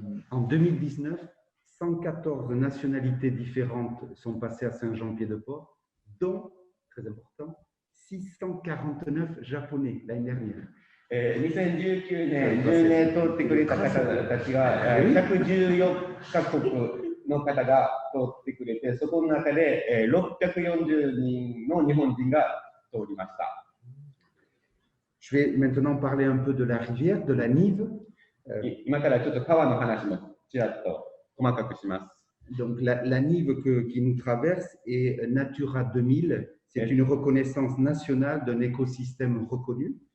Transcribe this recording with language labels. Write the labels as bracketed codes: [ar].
[fr] En 2019, 114 nationalités différentes sont passées à Saint-Jean-Pied-de-Port, dont, très important, 649 Japonais l'année dernière. [ja] 2019年、10年通ってくれた方たちが、114カ国の方が通ってくれて、そこの中で640人の日本人が通りました。 [fr] Je vais maintenant parler un peu de la rivière, de la Nive. [ja] 今からちょっと川の話もちらっと細かくします。 [fr] Donc la Nive qui nous traverse est Natura 2000. C'est une reconnaissance nationale d'un écosystème reconnu.